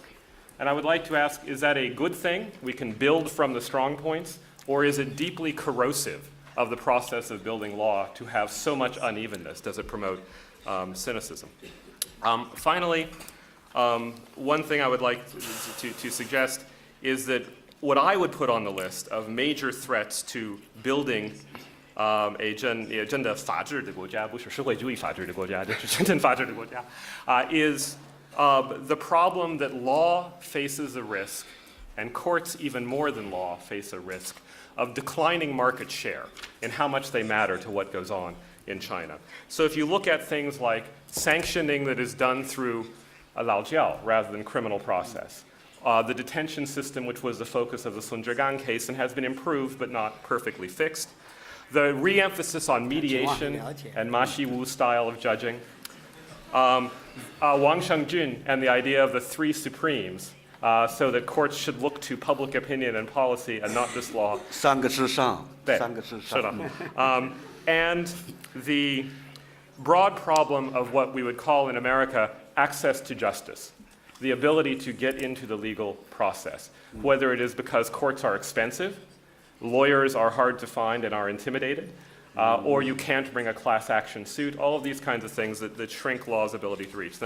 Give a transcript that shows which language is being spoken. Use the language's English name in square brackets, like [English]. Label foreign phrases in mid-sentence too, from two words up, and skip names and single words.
[English] And I would like to ask, is that a good thing? We can build from the strong points, or is it deeply corrosive of the process of building law to have so much unevenness? Does it promote cynicism? Finally, one thing I would like to suggest is that what I would put on the list of major threats to building a [Chinese] 真的法治的国家，不是社会主义法治的国家， [English] 这是真正法治的国家, is the problem that law faces a risk, and courts even more than law face a risk, of declining market share in how much they matter to what goes on in China. So if you look at things like sanctioning that is done through a laojiao rather than criminal process, the detention system, which was the focus of the Zhejiang case and has been improved but not perfectly fixed, the re-emphasis on mediation and Ma Xiwu style of judging, Wang Shengjun and the idea of the three supremes, so that courts should look to public opinion and policy and not just law. [Chinese] 三个之上，三个之上。 [English] And the broad problem of what we would call in America access to justice, the ability to get into the legal process, whether it is because courts are expensive, lawyers are hard to find and are intimidated, or you can't bring a class action suit, all of these kinds of things that shrink law's ability to reach.